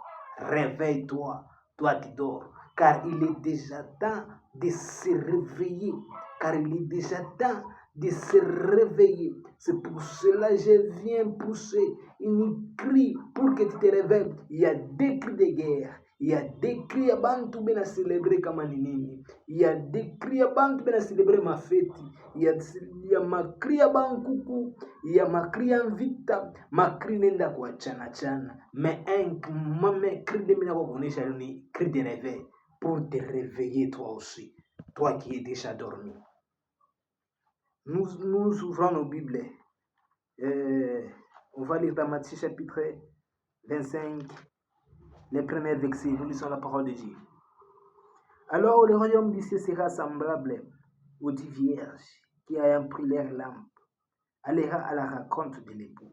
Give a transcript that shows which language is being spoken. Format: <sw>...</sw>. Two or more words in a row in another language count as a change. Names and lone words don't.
<fr>Réveille-toi, toi qui dors. Car il est déjà temps de se réveiller. Car il est déjà temps de se réveiller. C'est pour cela que je viens pousser une cri pour que tu te réveilles. Il y a des cris de guerre. Il y a des cris</fr> <sw>abantu bena</sw> <fr>célébrer</fr> <sw>kama nini.</sw> <fr>Il y a des cris</fr> <sw>abantu bena</sw> <fr>célébrer ma fête. Il y a</fr> <sw>makri ya bankuku,</sw> <fr>il y a</fr> <sw>makri ya vita, makri nenda kwa chana chana.</sw> <fr>Mais un cri de</fr> <sw>mina kuonesha ni</sw> <fr>cri de réveil pour te réveiller toi aussi, toi qui es déjà dormi. Nous ouvrons nos Bibles. On va lire dans Matthieu chapitre 25, les premiers versets. Nous lisons la parole de Dieu. Alors le royaume du ciel sera semblable aux 10 vierges qui ayant pris leur lampe, allèrent à la rencontre de l'époux.</fr>